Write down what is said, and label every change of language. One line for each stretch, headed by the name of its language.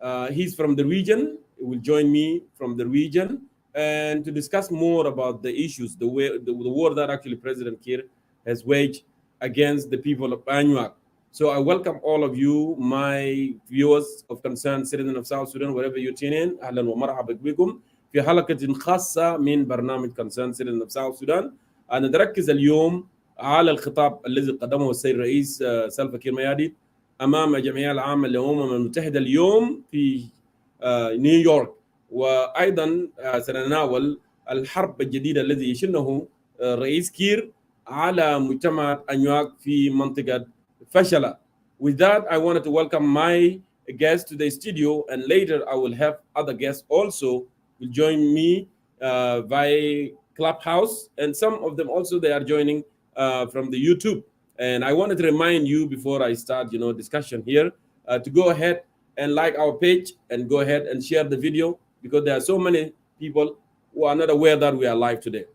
English: He's from the region. He will join me from the region and to discuss more about the issues, the war that actually President Kiir has waged against the people of Anyuak. So I welcome all of you, my viewers of Concerned Citizen of South Sudan, wherever you tune in.
Arabic: أهلا ومرحبا بكم في حلقة خاصة من برنامج Concerned Citizen of South Sudan. أنا نركز اليوم على الخطاب الذي قدمه السيد الرئيس سلفا كير مياديت أمام الجمعية العامة للأمم المتحدة اليوم في نيويورك. وأيضا سنناول الحرب الجديدة الذي يشنه الرئيس كير على مجتمع أنيواك في منطقة Fashala.
English: With that, I wanted to welcome my guest to the studio, and later I will have other guests also will join me via Clubhouse, and some of them also they are joining from the YouTube. And I wanted to remind you before I start, discussion here, to go ahead and like our page and go ahead and share the video because there are so many people who are not aware that we are live today.